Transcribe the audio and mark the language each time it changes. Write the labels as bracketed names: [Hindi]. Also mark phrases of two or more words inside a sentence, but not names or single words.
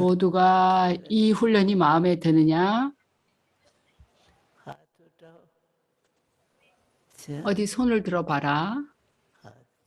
[Korean] 모두가 이 훈련이 마음에 드느냐? [Hindi] हाथ उठाओ। अच्छा, [Korean] 어디 손을 들어봐라. [Hindi] हाथ तो